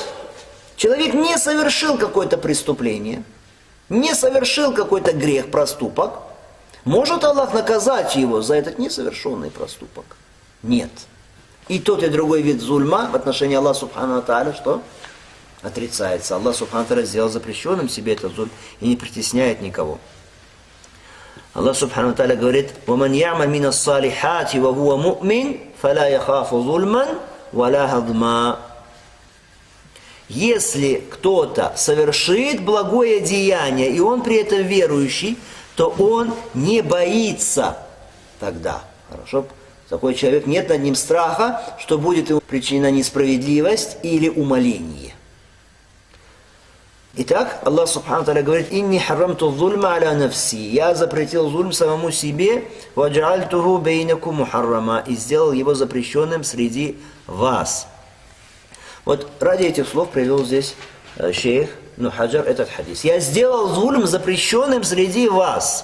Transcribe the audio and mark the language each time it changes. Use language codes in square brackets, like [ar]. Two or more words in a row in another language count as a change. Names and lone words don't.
[ru] Человек не совершил какое-то преступление, не совершил какой-то грех, проступок. Может Аллах наказать его за этот несовершенный проступок? Нет. И тот, и другой вид зульма в отношении Аллаха [ar] سبحانه وتعالى, [ru] что? Отрицается. Аллах [ar] سبحانه وتعالى [ru] сделал запрещенным себе этот зульм и не притесняет никого. Аллах [ar] سبحانه وتعالى [ru] говорит: [ar] «ومن يعمل من الصالحات وهو مؤمن فلا يخاف ظلما ولا هضما». [ru] Если кто-то совершит благое деяние, и он при этом верующий, то он не боится тогда. Хорошо? Такой человек, нет над ним страха, что будет ему причинена несправедливость или умаление. Итак, Аллах [ar] سبحانه وتعالى [ru] говорит: [ar] «إني حرمت الظلم على نفسي». [ru] Я запретил зульм самому себе, [ar] «وجعلته بينكم محرما», [ru] и сделал его запрещенным среди вас. Вот ради этих слов привел здесь шейх Ибн Хаджар этот хадис. Я сделал зульм запрещенным среди вас.